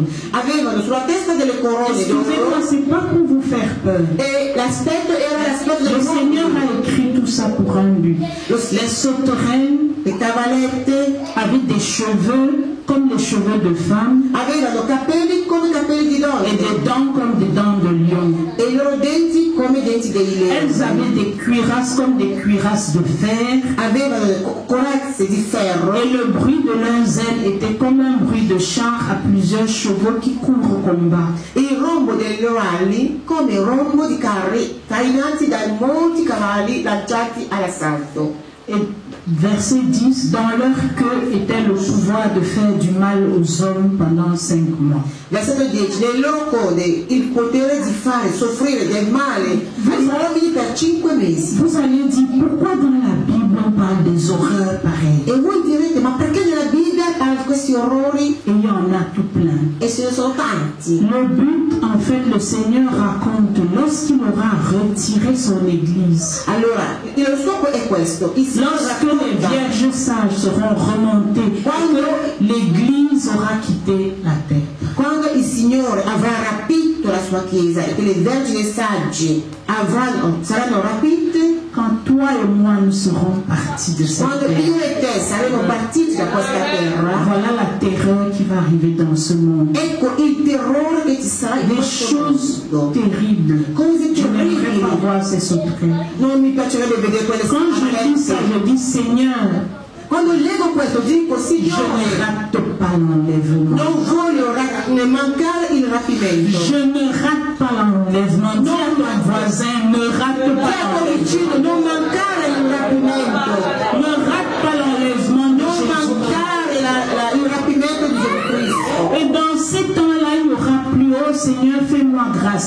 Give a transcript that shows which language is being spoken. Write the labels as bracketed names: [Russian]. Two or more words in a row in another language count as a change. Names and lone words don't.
[Italian] avevano sulla testa delle corone [French] Excusez-moi, [Italian] d'oro [French] c'est pas pour vous faire peur. [Italian] e l'aspetto era l'aspetto [French] Le [Italian] del [French] Seigneur [Italian] mondo. [French] a écrit tout ça pour un but. Les sauterelles [Italian] Le cavallette [French] avaient des cheveux comme les cheveux de femmes [Italian] avevano capelli come capelli di [French] et [Italian] donne [French] des dents comme des dents de lion. [Italian] e i loro denti come i denti dei [French] Elles [Italian] leoni. [French] avaient des cuirasses comme des cuirasses de fer [Italian] Avevano delle corazze di ferro [French] et le bruit de leurs ailes était comme un bruit de char à plusieurs chevaux qui courent au combat. [Italian] e il rombo delle loro ali come il rombo di carri trainati da molti cavalli lanciati all'assalto. [French] Et verset 10, dans leur queue était le pouvoir de faire du mal aux hommes pendant 5 mois. [Italian] Versetto 10. Nelle loro code il potere di fare soffrire del male agli uomini per 5 mesi. [French] Vous allez dire, pourquoi dans la Bible on parle des horreurs pareilles? [Italian] E voi direte, ma perché nella Bibbia parla di questi orrori? [French] Et il y en a tout plein. [Italian] E ce ne sono tanti. [French] Le but, en fait, le Seigneur raconte lorsqu'il aura retiré son Église, [Italian] Allora, lo scopo è questo. Il Signore [French] lorsque les [Italian] racconta [French] vierges sages seront remontées, [Italian] quando, [French] l'Église aura quitté la terre. [Italian] quando il Signore avrà rapito la sua Chiesa e che le vergini sagge saranno rapite, [French] Quand toi et moi nous serons partis de cette [Italian] quando [French] terre, [Italian] io e te saremo partiti da questa terra, [French] voilà la terreur qui va arriver dans ce monde. [Italian] ecco il terrore che ci sarà in [French] Des [Italian] questo [French] choses [Italian] mondo. [French] terribles. [Italian] Cose [French] Je n'aimerais pas [Italian] terribili. [French] voir ces sauterelles. [Italian] Non mi piacerebbe vedere quelle [French] Quand je dis ça, [Italian] cose. [French] je dis Seigneur, [Italian] Quando leggo questo dico, [French] je [Italian] Signore, [French] ne rate pas l'enlèvement. [Italian] non voglio mancare il rapimento. [French] Je ne rate pas l'enlèvement. Dis à ton voisin, ne rate pas [Italian] Fratello vicino, [French] l'enlèvement. [Italian] non mancare il rapimento. [French] Ne rate pas l'enlèvement de [Italian] Non [French] Jésus. [Italian] mancare il rapimento di Gesù Cristo. [French] Et dans ces temps-là, il n'y aura plus, oh Seigneur, fais-moi grâce.